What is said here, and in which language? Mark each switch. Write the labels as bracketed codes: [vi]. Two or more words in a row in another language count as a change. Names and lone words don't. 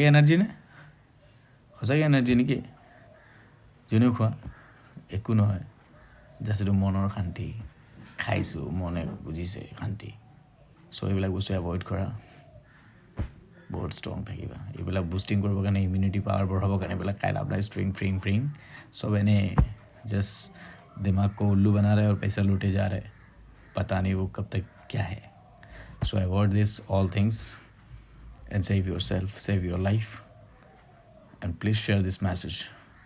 [as] এনাৰ্জি নে সঁচাকৈ এনাৰ্জি নেকি যোনেও খোৱা একো নহয় জাষ্ট এইটো মনৰ শান্তি খাইছোঁ মনে বুজিছে শান্তি চ' এইবিলাক বস্তু এভইড কৰা বহুত ষ্ট্ৰং থাকিবা এইবিলাক বুষ্টিং কৰিবৰ কাৰণে [en] immunity power [as] বঢ়াবৰ কাৰণে এইবিলাক খাই লাভ নাই ষ্ট্ৰিং ফ্ৰিং सब এনেই [hi] जस्ट दिमाग को उल्लू बना रहे और पैसा लूटे जा रहे पता नहीं वो कब तक क्या है [en] so avoid this all things and save yourself save your life and please share this message